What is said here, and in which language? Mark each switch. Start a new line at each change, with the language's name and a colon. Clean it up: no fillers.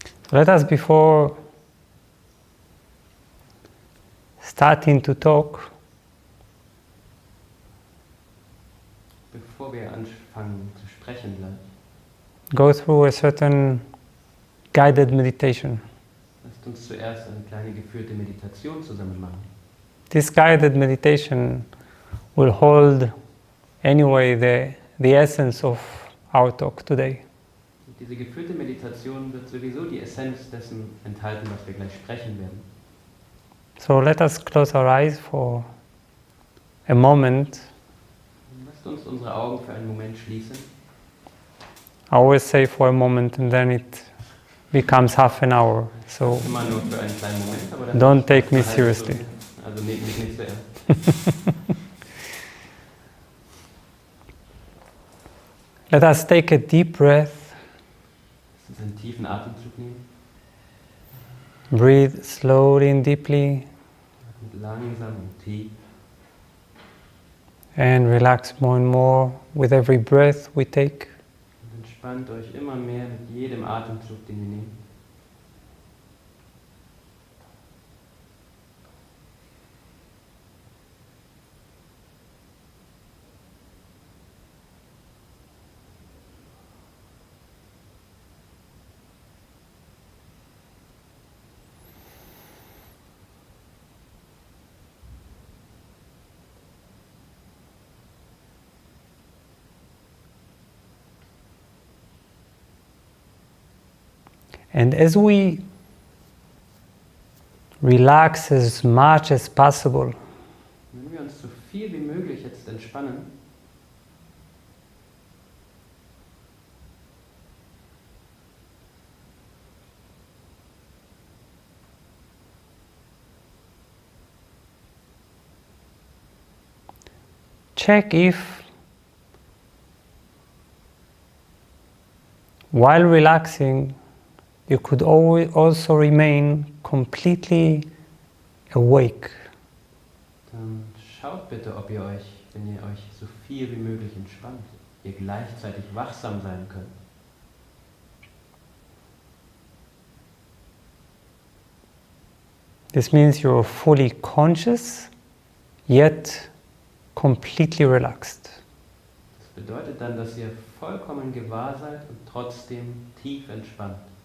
English: Let us, before starting to talk,
German: Bevor wir anfangen zu sprechen gleich,
English: go through a certain guided meditation.
German: lasst uns zuerst eine kleine geführte Meditation zusammen machen.
English: This guided meditation will hold anyway the essence of our talk today.
German: Und diese geführte Meditation wird sowieso die Essenz dessen enthalten, was wir gleich sprechen werden.
English: So let us close our eyes for a moment.
German: Lasst uns unsere Augen für einen Moment schließen.
English: I always say for a moment and then it becomes half an hour. So
German: Immer nur für einen kleinen Moment, aber dann
English: don't take me
German: eine halbe
English: seriously.
German: Stunde. Also nehmt mich nicht so ernst.
English: Let us take a deep breath.
German: Lasst uns einen tiefen Atemzug nehmen
English: Breathe slowly and deeply
German: und langsam und tief.
English: and relax more and more with every breath we take.
German: Und entspannt euch immer mehr mit jedem Atemzug, den ihr nehmt.
English: And as we relax as much as possible,
German: Wenn wir uns so viel wie möglich jetzt entspannen,
English: check if while relaxing you could also remain completely awake.
German: dann schaut bitte, ob ihr euch, wenn ihr euch so viel wie möglich entspannt, ihr gleichzeitig wachsam sein könnt.
English: This means you're fully conscious, yet completely relaxed.
German: Das bedeutet dann, dass ihr vollkommen gewahr seid und trotzdem tief entspannt.